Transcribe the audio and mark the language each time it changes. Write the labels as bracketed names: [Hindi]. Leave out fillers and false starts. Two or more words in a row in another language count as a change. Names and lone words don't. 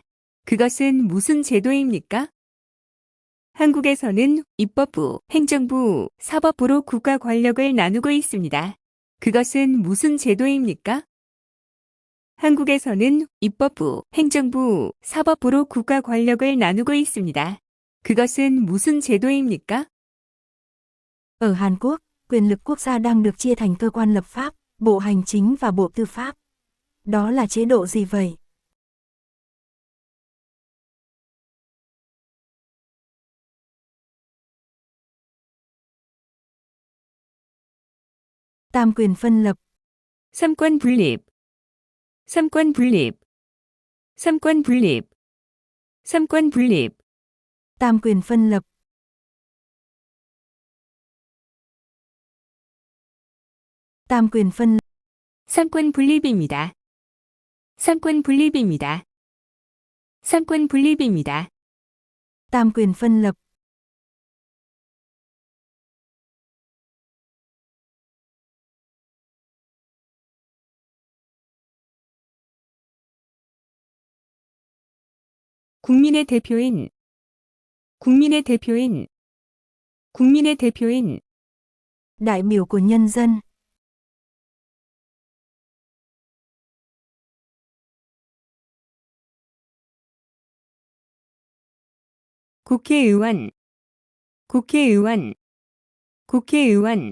[Korean] 그것은 무슨 제도입니까? 한국에서는 입법부, 행정부, 사법부로 국가 권력을 나누고 있습니다. 그것은 무슨 제도입니까? 한국에서는 입법부, 행정부, 사법부로 국가 권력을 나누고 있습니다. 그것은 무슨 제도입니까? [Vietnamese] Ở Hàn Quốc, quyền lực quốc gia đang được chia thành cơ quan lập pháp, bộ hành chính và bộ tư pháp. Đó là chế độ gì vậy? Tam quyền phân lập. [Korean] 삼권 분립, 삼권 분립, 삼권 분립, 삼권 분립, [Vietnamese] Tam quyền phân lập. Tam quyền phân lập. [Korean] 삼권 분립입니다. 삼권 분립입니다. 삼권 분립입니다. [Vietnamese] Tam quyền phân lập. [Korean] 국민의 대표인, 국민의 대표인, 국민의 대표인, [Vietnamese] Đại biểu của nhân dân. [Korean] 국회의원, 국회의원, 국회의원,